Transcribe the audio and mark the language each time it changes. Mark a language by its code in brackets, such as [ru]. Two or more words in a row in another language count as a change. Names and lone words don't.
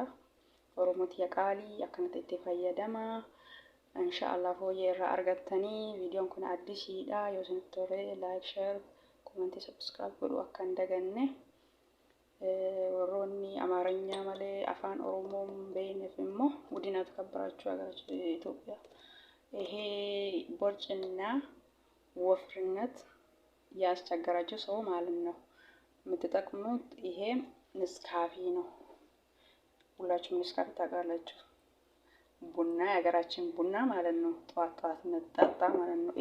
[om] Oromoo tiya qaalii akkanatti itti fayyadama. Inshaallah fooyyee irraa argattanii viidiyoon kun addisiidha yoo isinitti tole [en] like share [om] komentii subscribe godhu akka hin daganne. Warroonni አማርኛ malee afaan Oromoo beekneef immoo guddina [am] ተከበራችሁ ሀገራችን ኢትዮጵያ ይሄ ቦርጭና ወፍርነት ያስቸገራችሁ ሰው ማለት ነው የምትጠቅሙት ይሄ ንስካፊ ነው። ሁላችሁም ንስካፊ ታውቃላችሁ። ቡና የሀገራችን ቡና ማለት ነው። ጠዋት መጠጣ ማለት ነው።